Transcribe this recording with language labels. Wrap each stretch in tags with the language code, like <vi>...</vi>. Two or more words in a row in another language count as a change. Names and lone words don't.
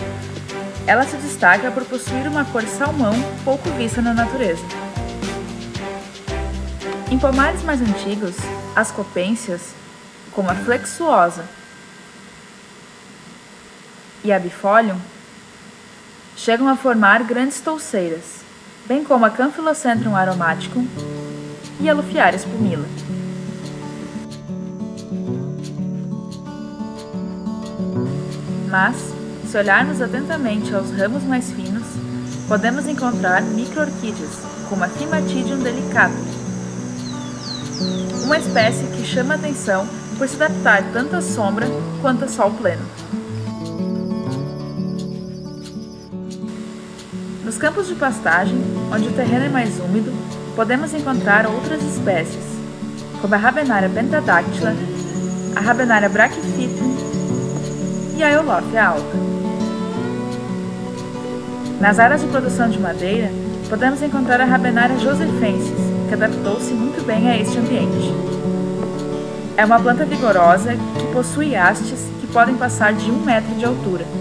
<pt>Ela se destaca por possuir uma cor salmão pouco vista na natureza. Em pomares mais antigos, as copências, como a flexuosa e a bifolium, chegam a formar grandes touceiras, bem como a Campylocentrum aromaticum e a Luphiaris pumila. Mas, se olharmos atentamente aos ramos mais finos, podemos encontrar micro-orquídeas, como a Thymatidium delicatum, uma espécie que chama a atenção por se adaptar tanto à sombra quanto a sol pleno. Nos campos de pastagem, onde o terreno é mais úmido, podemos encontrar outras espécies, como a Rabenaria pentadactyla, a Rabenaria brachyphyllum e a Eulófia alta. Nas áreas de produção de madeira, podemos encontrar a Rabenaria josephensis, que adaptou-se muito bem a este ambiente. É uma planta vigorosa que possui hastes que podem passar de 1 metro de altura.</pt>